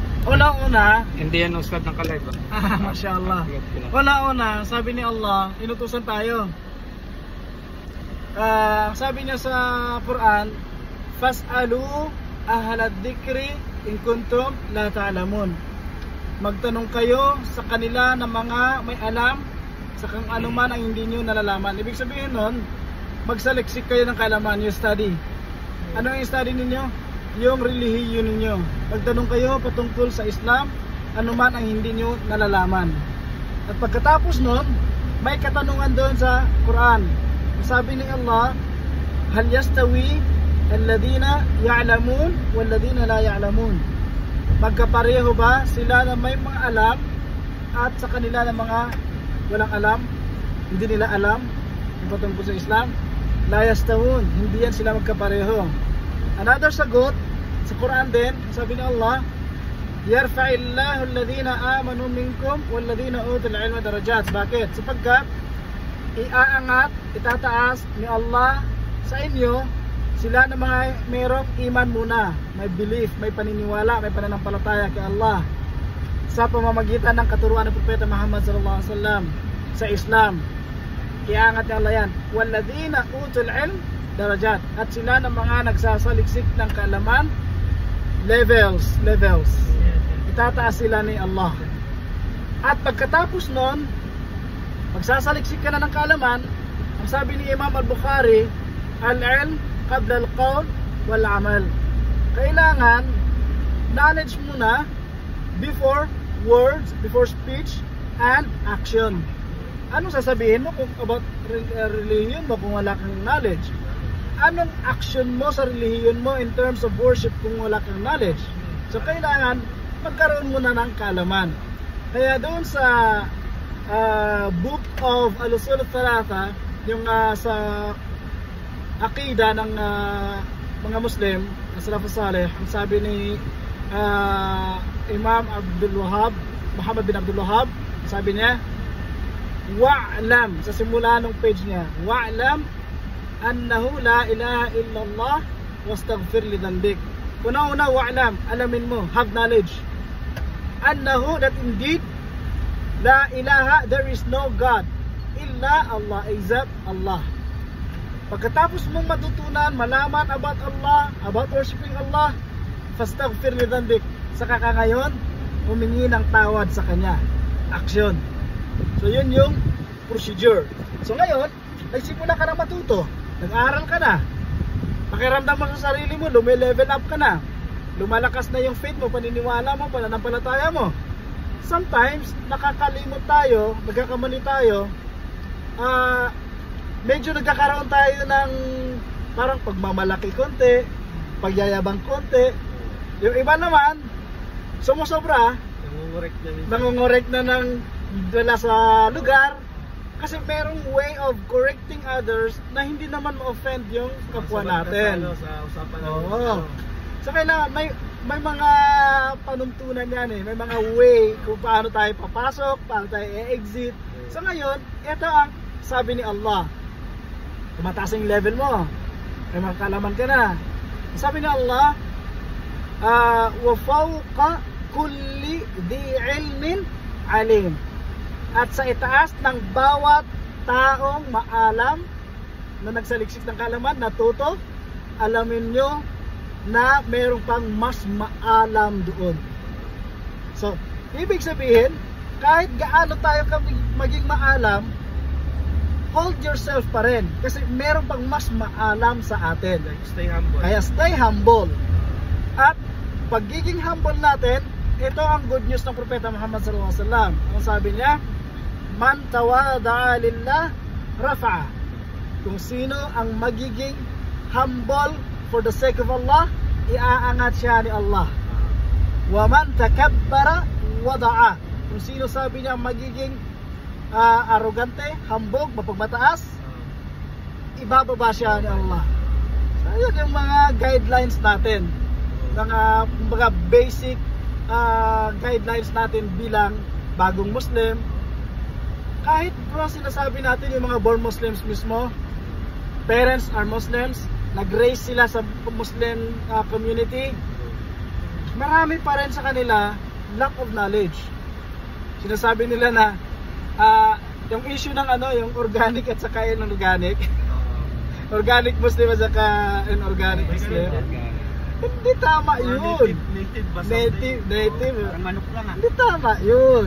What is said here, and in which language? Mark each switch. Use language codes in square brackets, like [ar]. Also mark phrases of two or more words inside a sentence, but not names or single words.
[tl] Una-una, Hindi yan usad ng kalay ba? Mashallah. Una-una, sabi ni Allah, inutusan tayo. Sabi niya sa Quran, [ar] فاسألوا أهل الذكر إن كنتم لا تعلمون. [tl] Magtanong kayo sa kanila ng mga may alam sa kung ano man ang hindi nyo nalalaman. Ibig sabihin nun, magsaliksik kayo ng kaalaman, you study. Ano yung study ninyo? Yung relihiyon ninyo. Magtanong kayo patungkol sa Islam, ano man ang hindi nyo nalalaman. At pagkatapos nun, may katanungan doon sa Quran. Sabi ni Allah, [ar] هل يستوي الذين يعلمون والذين لا يعلمون. [tl] Magkapareho ba sila na may mga alam at sa kanila na mga walang alam, hindi nila alam yung patungkol sa Islam? [ar] لا يستوون, [tl] hindi yan sila magkapareho. Another sagot sa Quran din, sabi ni Allah, [ar] يرفع الله الذين آمنوا منكم والذين أوتوا العلم درجات. [tl] Bakit? Sapagkat iaangat, itataas ni Allah sa inyo sila na mga mayroong iman muna, may belief, may paniniwala, may pananampalataya kay Allah sa pamamagitan ng katuruan ng Propeta Muhammad [ar] صلى الله عليه وسلم [tl] sa Islam. Iaangat ni Allah yan, [ar] والذين أوتوا العلم درجات, [tl] at sila na mga nagsasaliksik ng kaalaman, levels. Itataas sila ni Allah. At pagkatapos nun, magsasaliksik ka na ng kaalaman. Ang sabi ni Imam al-Bukhari, [ar] العلم قبل القول والعمل. [tl] Kailangan knowledge muna [en] before words, before speech and action. [tl] Anong sasabihin mo kung [en] about religion [tl] mo kung wala kang knowledge? Anong action mo sa relihiyon mo [en] in terms of worship [tl] kung wala kang knowledge? So kailangan magkaroon muna ng kaalaman. Kaya doon sa [en] book of [tl] Al-Usul al-Thalatha, yung sa akida ng mga Muslim, Salafus Salih, ang sabi ni Imam Abdul Wahhab, Muhammad bin Abdul Wahhab, sabi niya, wa'lam, sa simula ng page niya, [ar] واعلم أنه لا إله إلا الله واستغفر لذنبك. [tl] Una-una, wa'lam, alamin mo, [en] have knowledge. Annahu, that indeed [ar] لا إله, [en] there is no God [ar] إلا الله, [en] except Allah. [tl] Pagkatapos mong matutunan, malaman about Allah, [en] about worshiping [tl] Allah, [ar] فاستغفر لذنبك, [tl] saka ka ngayon humingi ng tawad sa Kanya. Action. So yun yung procedure. So ngayon, nagsimula ka na matuto, nag-aaral ka na, pakiramdam mo sa sarili mo, lumilevel up ka na, lumalakas na yung faith mo, paniniwala mo, pananampalataya mo. Sometimes nakakalimot tayo, nagkakamali tayo, medyo nagkakaroon tayo ng parang pagmamalaki konti, pagyayabang konti. Yung iba naman sumusobra, nangungurek na ng wala sa lugar, kasi merong [en] way of correcting others [tl] na hindi naman ma-offend yung kapwa natin. Oo. So kailangan may mga panuntunan yan eh. May mga way kung paano tayo papasok, paano tayo e-exit. So ngayon, ito ang sabi ni Allah. Tumataas yung level mo, may mga kalaman ka na. Sabi ni Allah, [ar] وفوق كل ذي علم عليم. [tl] At sa itaas ng bawat taong maalam na nagsaliksik ng kaalaman, natuto, alamin nyo na mayroong pang mas maalam doon. So, ibig sabihin, kahit gaano tayo maging maalam, [en] hold yourself pa rin. [tl] Kasi mayroong pang mas maalam sa atin. [en] Stay humble. [tl] Kaya [en] stay humble. [tl] At pagiging humble natin, ito ang [en] good news [tl] ng Propeta Muhammad [ar] صلى الله عليه وسلم. [tl] Ang sabi niya, [ar] من تواضع لله رفعه. [tl] Kung sino ang magiging humble [en] for the sake of Allah, [tl] iaangat siya ni Allah. [ar] ومن تكبر وضعه. [tl] Kung sino sabi niya magiging arrogante, hambog, mapagmataas, ibababa siya ni Allah. So yun yung mga guidelines natin, mga [en] basic guidelines [tl] natin bilang bagong Muslim. Kahit kung sinasabi natin yung mga [en] born Muslims [tl] mismo, [en] parents are Muslims, [tl] nag-raise sila sa [en] Muslim community, [tl] marami pa rin sa kanila [en] lack of knowledge. [tl] Sinasabi nila na yung issue ng yung organic at saka inorganic. [en] Organic Muslim [tl] at saka [en] inorganic Muslim. [tl] Hindi tama yun. Native. Ang manok lang Hindi tama yun.